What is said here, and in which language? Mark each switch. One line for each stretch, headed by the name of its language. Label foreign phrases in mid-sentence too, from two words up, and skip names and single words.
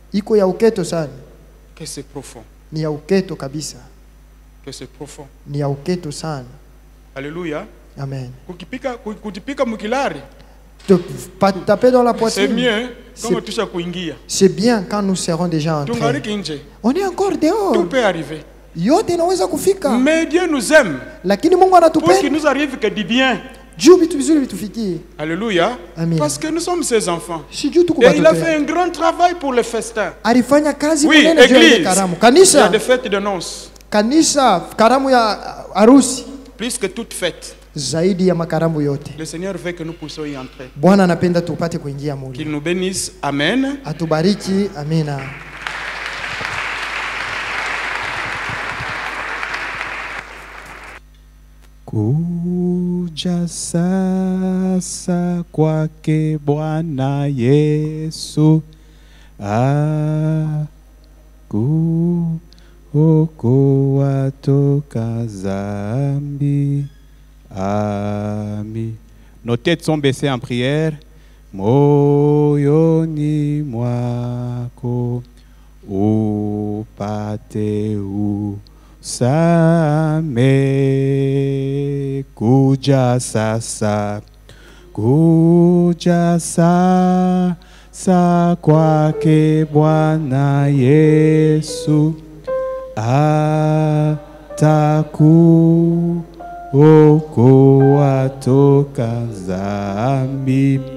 French: Que c'est profond. Que c'est profond. Alléluia. Amen.
Swahili: Kutipika mukilari.
French: Taper dans la poitrine. C'est mieux comme tu kuingia. C'est bien quand nous serons déjà entrés. On est encore dehors. Tout peut arriver.
Swahili: Yote inaweza kufika.
French: Mais Dieu nous aime.
Swahili: Lakini Mungu anatupenda.
French: Pour qu'il nous arrive que du bien. Alléluia. Amen. Parce que nous sommes ses enfants. Et il a fait un grand travail pour le festin. Oui, église. Il y a des fêtes de noces. Plus que toute fête. Le Seigneur veut que nous puissions y entrer. Qu'il nous bénisse. Amen.
Swahili: Atubariki. Amina. Kuja sasa kwake Bwana Yesu, kuokoa toka zambi. Amen.
French: Nos têtes sont baissées en prière.
Swahili: Moyoni mwako upate usame. Kuja sasa kwake Bwana Yesu, atakuokoa toka zambi.